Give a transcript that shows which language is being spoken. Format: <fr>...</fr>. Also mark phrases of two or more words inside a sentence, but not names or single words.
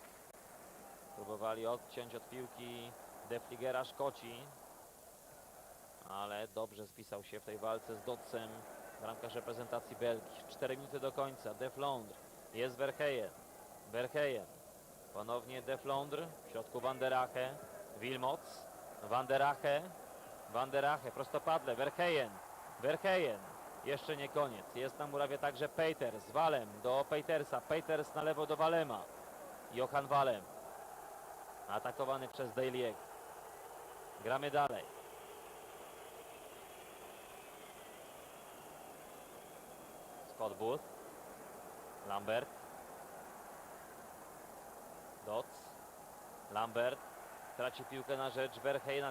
<pl>Próbowali odciąć od piłki De Fligera Szkoci, ale dobrze spisał się w tej walce z Dotsem bramkarz reprezentacji Belgii. 4 minuty do końca. De Flandre, jest Verheyen. Verheyen, ponownie De Flandre, w środku Van der Ache, Wilmots, Van der Ache, Van der Ache, prostopadle, Verheyen, Verheyen, jeszcze nie koniec. Jest na murawie także Peters, Walem do Petersa, Peters na lewo do Walema, Johan Walem, atakowany przez Daly'ego. Gramy dalej. Scott Booth, Lambert, Doc, Lambert traci piłkę na rzecz Verheyena.</pl>